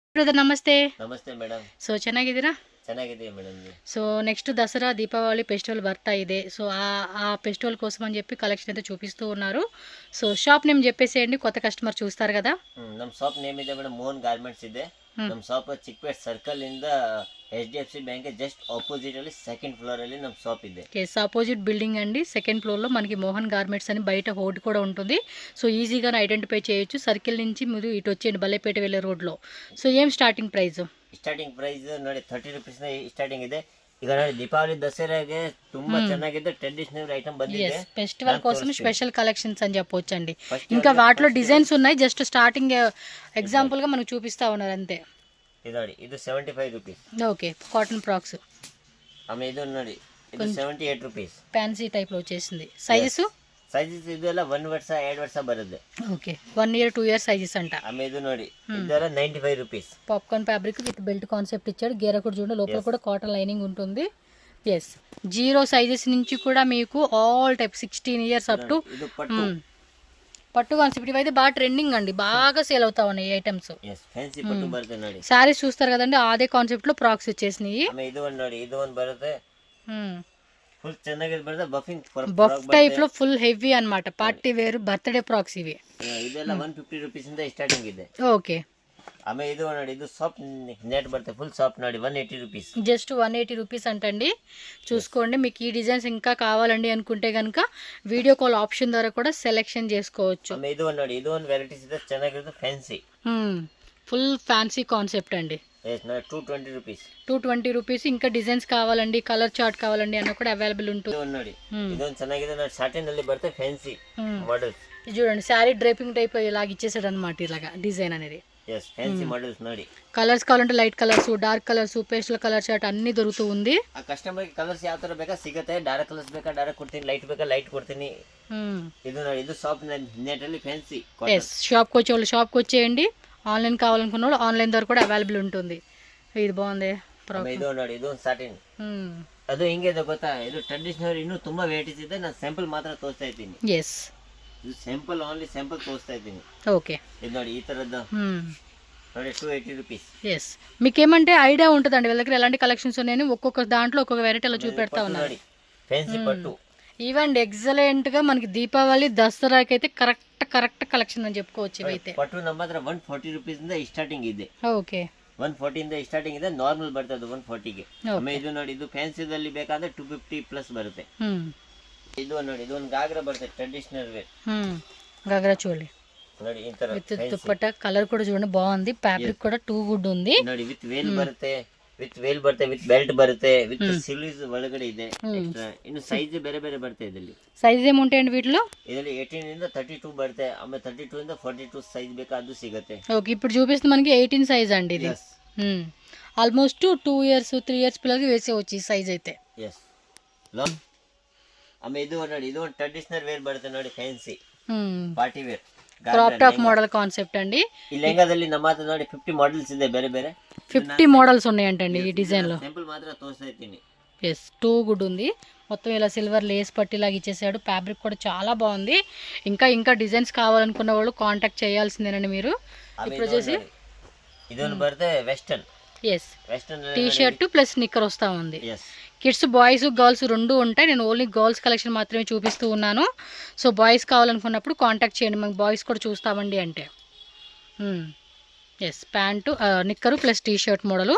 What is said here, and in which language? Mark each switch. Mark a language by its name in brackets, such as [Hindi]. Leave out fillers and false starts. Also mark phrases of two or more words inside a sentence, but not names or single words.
[Kannada] ಬ್ರದರ್ ನಮಸ್ತೆ. ನಮಸ್ತೆ ಮೇಡಮ್. ಸೊ ಚೆನ್ನಾಗಿದ್ದೀರಾ? ಚೆನ್ನಾಗಿದೆ ಮೇಡಮ್. [English] so next [Kannada] దసరా దీపావళి ఫెస్టివల్ ಬರ್ತಾ ಇದೆ. [Telugu] సో ఆ ఫెస్టివల్ కోసం అని చెప్పి కలెక్షన్ అయితే చూపిస్తూ ఉన్నారు. [English] so shop name [Telugu] చెప్పేసేయండి, కొత్త కస్టమర్ చూస్తారు కదా. [Kannada] ನಮ್ಮ [English] shop name [Kannada] ಇದೆ ಮೇಡಮ್, ಮೋಹನ್ ಗಾರ್ಮೆಂಟ್ಸ್ ಇದೆ. ನಮ್ಮ ಶಾಪ್ ಚಿಕ್ಕಪೇಟೆ ಸರ್ಕಲ್ ಇಂದ HDFC ಬ್ಯಾಂಕ್ [English] just opposite [Kannada] ಅಲ್ಲಿ [English] second floor [Kannada] ಅಲ್ಲಿ ನಮ್ಮ ಶಾಪ್ ಇದೆ. [English] yes, opposite building [Telugu] అండి, [English] second floorలో [Telugu] మనకి మోహన్ గార్మెంట్స్ అని బయట హోర్డ్ కూడా ఉంటుంది. సో ఈజీగానే ఐడెంటిఫై చేయొచ్చు. సర్కిల్ నుంచి మీరు ఇటు వచ్చేయండి, బల్లేపేట వెళ్ళే రోడ్లో. సో ఏం [English] starting price? starting price [Kannada] ನೋಡಿ [English] 30 rupees starting [Kannada] ಇದೆ. ಈಗ ನೋಡಿ ದೀಪಾವಳಿ ದಸರಾಗೆ ತುಂಬಾ ಚೆನ್ನಾಗಿದೆ, [English] traditional item [Kannada] ಬಂದಿದೆ. [Telugu] ఫెస్టివల్ కోసం [English] special collections [Telugu] అని చెప్పొచ్చు అండి. ఇంకా వాటిలో డిజైన్స్ ఉన్నాయి, [English] just starting example [Telugu] గా మనకు చూపిస్తా ఉన్నారు అంతే. [Kannada] ಇದು ನೋಡಿ, ಇದು 75 ರೂಪೀಸ್. [English] okay, cotton frocks. [Kannada] ಆಮೇಲೆ ಇದು ನೋಡಿ, ಇದು 78 ರೂಪೀಸ್. [English] fancy type [Telugu] లో వచ్చేసింది. సైజెస్ [Kannada] ಇದೆಲ್ಲ 1 ವರ್ಷ 2 ವರ್ಷ ಬರುತ್ತೆ. [English] okay, 1 year 2 year sizes అంట. [Kannada] ಆಮೇಲೆ ಇದು ನೋಡಿ, ಇದೆಲ್ಲ 95 ರೂಪೀಸ್. [English] popcorn fabric with belt concept [Telugu] ఇచ్చాడు. గేర కూడా చూడండి, లోపల కూడా [English] cotton lining [Telugu] ఉంటుంది. [English] yes, 0 sizes [Telugu] నుంచి కూడా మీకు [English] all type 16 years up to [Telugu] పట్టు కాన్సెప్ట్. ఇవైతే బాగా ట్రెండింగ్ అండి, బాగా సేల్ అవుతా ఉన్నాయి ఐటమ్స్. శారీస్ చూస్తారు కదండి, అదే కాన్సెప్ట్ లో ఫ్రాక్స్ వచ్చేసినాయి. [English] buff type [Telugu] లో [English] full heavy [Telugu] అన్నమాట, [English] party wear birthday frocks [Telugu] ఇవి. [Kannada] ಇದೆಲ್ಲ 150 ರೂಪೀಸ್ ಇಂದ ಸ್ಟಾರ್ಟಿಂಗ್ ಇದೆ. [Telugu] ఓకే, [Kannada] ಆಮೇಲೆ ಇದು ನೋಡಿ, ಇದು [English] soft net [Kannada] ಬರುತ್ತೆ, [English] full soft [Kannada] ನೋಡಿ, 180 ರೂಪೀಸ್. [English] just 180 rupees [Telugu] అంటండి. చూసుకోండి, మీకు ఈ డిజైన్స్ ఇంకా కావాలండి అనుకుంటే కనుక [English] video call option [Telugu] ద్వారా కూడా సెలెక్షన్ చేసుకోవచ్చు. [Kannada] ಆಮೇಲೆ ಇದು ನೋಡಿ, ಇದು ಒಂದು ವೆರೈಟೀಸ್ ಇದೆ, ಚೆನ್ನಾಗಿರುತ್ತೆ, ಫ್ಯಾನ್ಸಿ, [English] full fancy concept [Telugu] అండి. [Kannada] 220 ರೂಪೀಸ್. [Telugu] 220 రూపీస్. ఇంకా డిజైన్స్ కావాలండి, [English] color chart [Telugu] కావాలండి అన్న కూడా అవైలబుల్ ఉంటుంది. [Kannada] ನೋಡಿ, ಇದೊಂದು ಚೆನ್ನಾಗಿದೆ ನೋಡಿ, సాటిన్ ಅಲ್ಲಿ ಬರುತ್ತೆ, [English] fancy models. [Telugu] చూడండి, [English] saree draping type [Telugu] ఇలాగ ఇచ్చేసాడు అనమాట, ఇలాగా డిజైన్ అనేది. [English] fancy models ನೋಡಿ. [Telugu] కలర్స్ కావాలంటే [English] light colors, dark colors, pastel color chart [Telugu] అన్ని దొరుకుతూ ఉంది. ఆ కస్టమర్ కి కలర్స్ [Kannada] ಯಾವ ತರ ಬೇಕಾ ಸಿಗುತ್ತೆ. [English] dark colors [Kannada] ಬೇಕಾ ಡಾರ್ಕ್ ಕೊಡ್ತೀನಿ, ಲೈಟ್ ಬೇಕಾ ಲೈಟ್ ಕೊಡ್ತೀನಿ. ಇದು ನೋಡಿ, ಇದು [English] shop net [Kannada] ಅಲ್ಲಿ ఫ్యాన్సీ. [Telugu] ఎస్, షాప్కి వచ్చే వాళ్ళు షాప్కి వచ్చేయండి, ఆన్లైన్ కావాలనుకున్న వాళ్ళు ఆన్లైన్ ద్వారా కూడా అవైలబుల్ ఉంటుంది. ఇది బాగుంది. [Kannada] ಇದು ನೋಡಿ, ಇದು ಸಾಟಿನ್. ಅದು ಹೆಂಗಿದೆ ಗೊತ್ತಾ, ಇದು ಟ್ರೆಡಿಷನಲ್ ಇನ್ನೂ ತುಂಬಾ ವೆರೈಟೀಸ್ ಇದೆ. ನಾನು ಸ್ಯಾಂಪಲ್ ಮಾತ್ರ ತೋರಿಸ್ತಾ ಇದ್ದೀನಿ. [Telugu] ఎస్, [Kannada] ಇದು ಸ್ಯಾಂಪಲ್, [English] only sample [Kannada] ತೋರಿಸ್ತಾ ಇದ್ದೀನಿ. [Telugu] ఓకే, [Kannada] ಇದು ನೋಡಿ, ಈ ತರದ್ದು ನೋಡಿ, 280 ರೂಪೀಸ್. [Telugu] ఎస్, మీకేమంటే ఐడియా ఉంటుందండి వీళ్ళ దగ్గర ఎలాంటి కలెక్షన్స్ ఉన్నాయని. ఒక్కొక్క దాంట్లో ఒక్కొక్క వెరైటీలో చూపెడతా ఉన్నారు. ఫ్యాన్సీ పట్టు [English] event excellent [Telugu] గా మనకి దీపావళి దసరాకి అయితే [English] correct collection [Telugu] అని చెప్పుకోవచ్చు. ఇవైతే [Kannada] పట్టు ನಮ್ಮ ಹತ್ರ 140 ರೂಪೀಸ್ ಇಂದ ಸ್ಟಾರ್ಟಿಂಗ್ ಇದೆ. [Telugu] ఓకే, [Kannada] 140 ಇಂದ ಸ್ಟಾರ್ಟಿಂಗ್ ಇದೆ, ನಾರ್ಮಲ್ ಬರ್ತದೆ 140 ಗೆ. ಆಮೇಲೆ ಇದು ನೋಡಿ, ಇದು ಫ್ಯಾನ್ಸಿದಲ್ಲಿ ಬೇಕಾದ್ರೆ 250 ಪ್ಲಸ್ ಬರುತ್ತೆ. ಇದು ನೋಡಿ, ಇದು ಒಂದು ಗಾಗ್ರಾ ಬರುತ್ತೆ, [English] traditional wear. [Telugu] గాగ్రా చూడండి [Kannada] ನೋಡಿ, ಈ ತರ [Telugu] విత్ దుపట్టా. కలర్ కూడా చూడండి బాగుంది, ఫ్యాబ్రిక్ కూడా [English] too good [Telugu] ఉంది. [Kannada] ನೋಡಿ, [English] with veil [Kannada] ಬರುತ್ತೆ, [English] with belt [Kannada] ಬರುತ್ತೆ, ವಿತ್ ಸಿಲೀಸ್ ಒಳಗಡೆ ಇದೆ. ಇನ್ನು ಸೈಜ್ ಬೇರೆ ಬೇರೆ ಬರುತ್ತೆ. ಇದರಲ್ಲಿ [Telugu] సైజ్ ఏముంటాయండి వీటిలో? [Kannada] ಇದರಲ್ಲಿ 18 ಇಂದ 32 ಬರುತ್ತೆ. ಆಮೇಲೆ 32 ಇಂದ 42 ಸೈಜ್ ಬೇಕಾ ಅದು ಸಿಗುತ್ತೆ. [Telugu] ఓకే, ఇప్పుడు చూపిస్తుంది మనకి 18 సైజ్ అండి ఇది. ఆల్మోస్ట్ 2 years 3 years పిల్లలకి వేసేవచ్చు ఈ సైజ్ అయితే. ఎస్. [Kannada] ಆಮೇಲೆ ಇದು ನೋಡಿ, ಇದು [English] traditional wear [Kannada] ಬರುತ್ತೆ ನೋಡಿ, [English] fancy party wear crop top model concept [Telugu] అండి. [Kannada] ఈ లెహంగాದಲ್ಲಿ ನಮ್ಮ ಹತ್ರ ನೋಡಿ 50 మోడల్స్ ಇದೆ, ಬೇರೆ ಬೇರೆ [Telugu] 50 మోడల్స్ ఉన్నాయంటండి ఈ డిజైన్ లో. సింపుల్ మాత్రం తోస్తా ఇದ್ದೀನಿ. ఎస్, [English] too good [Telugu] ఉంది. మొత్తం ఇలా సిల్వర్ లేస్ పట్టిలాగా ఇచ్చేసాడు. ఫ్యాబ్రిక్ కూడా చాలా బాగుంది. ఇంకా డిజైన్స్ కావాలనుకున్న వాళ్ళు కాంటాక్ట్ చేయాల్సిందేనండి మీరు. ఇప్పుడు వచ్చేసి [Kannada] ಇದೊಂದು ಬರುತ್ತೆ వెస్టర్న్. [Telugu] ఎస్, [English] T-shirt plus nicker [Telugu] వస్తా ఉంది. [English] kids boys girls [Telugu] రెండు ఉంటాయి. నేను [English] only girls collection [Telugu] మాత్రమే చూపిస్తూ ఉన్నాను. సో బాయ్స్ కావాలనుకున్నప్పుడు కాంటాక్ట్ చేయండి, మేము బాయ్స్ కూడా చూస్తామండి అంటే. ఎస్, [English] pant nicker plus T-shirt model.